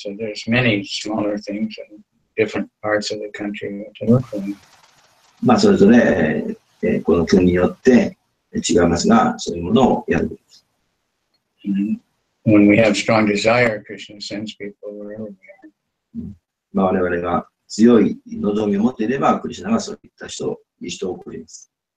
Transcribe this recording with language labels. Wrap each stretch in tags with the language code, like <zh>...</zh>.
<en>So there's many smaller things in different parts of the country to look for.</en> <ja>まあそれぞれ、この国によって違いますが、そういうものをやる。</ja> <en>When we have strong desire, Krishna sends people wherever we are.</en> <ja>我々が強い望みを持っていれば、クリシュナがそういった人を送ります。</ja>